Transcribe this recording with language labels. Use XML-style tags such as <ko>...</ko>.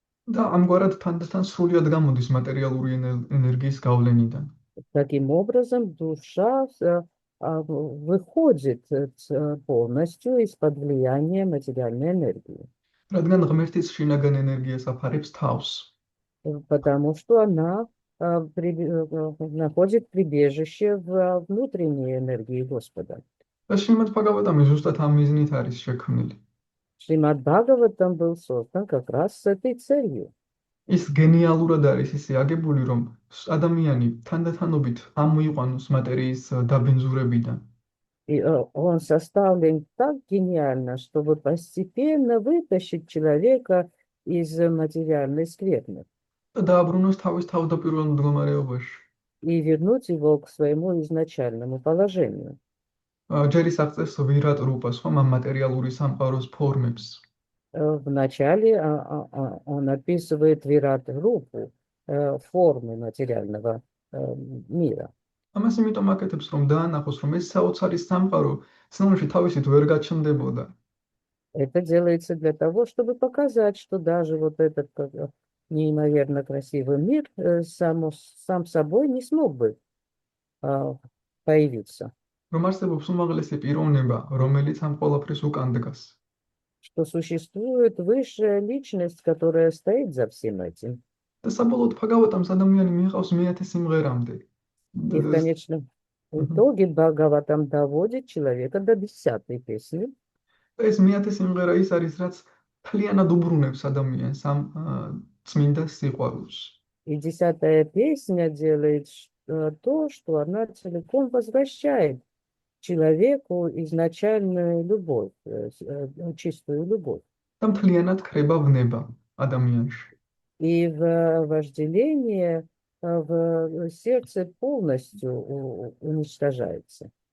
<ka>და ამგვარად თანდათან სრულად გამოდის მატერიალური ენერგიის გავლენიდან.</ka> <ru>Таким образом, душа выходит полностью из-под влияния материальной энергии.</ru> <ka>რადგან ღმერთის შინაგან ენერგიას აფარებს თავს.</ka> <ru>Потому что она находит прибежище в внутренней энергии Господа.</ru> <ka>და შრიმად ბაგავატამი ზუსტად ამ მიზნით არის შექმნილი.</ka> <ru>Шримад Бхагаватам был создан как раз с этой целью.</ru> <ka>ის გენიალურად არის ისე აგებული, რომ ადამიანი თანდათანობით ამოიყვანოს მატერიის დაბინძურებიდან.</ka> <ru>И он составлен так гениально, чтобы постепенно вытащить человека из материальной скверны</ru> <ka>და დააბრუნოს თავის თავდაპირველ მდგომარეობაში.</ka> <ru>и вернуть его к своему изначальному положению.</ru> <ka>ჯერ ის აღწერს ვირატ რუპას, ხომ ამ მატერიალური სამყაროს ფორმებს.</ka> <ru>Вначале он описывает вират-рупу, формы материального мира.</ru> <ka>ამას იმიტომ აკეთებს, რომ დაანახოს, რომ ეს საოცარი სამყარო სინამდვილეში თავისით ვერ გაჩნდებოდა.</ka> <ru>Это делается для того, чтобы показать, что даже вот этот неимоверно красивый мир сам собой не смог бы появиться.</ru> <ka>რომ არსებობს უმაღლესი პიროვნება, რომელიც ამ ყველაფრის უკან დგას.</ka> <ru>Что существует высшая личность, которая стоит за всем этим.</ru> <ka>და საბოლოოდ ბაგავატამს ადამიანი მიიღავს მეათე სიმღერამდე.</ka> <ru>И в конечном итоге Бхагаватам доводит человека до 10-й песни.</ru> <ka>ეს მეათე სიმღერა ის არის, რაც მთლიანად უბრუნებს ადამიანს ამ წმინდა სიყვარულს.</ka> <ru>И 10-я песня делает то, что она целиком возвращает человеку изначальную любовь, чистую любовь.</ru> <ka>და მთლიანად ქრება ვნება ადამიანში.</ka> <ru>И вожделение в сердце полностью уничтожается.</ru>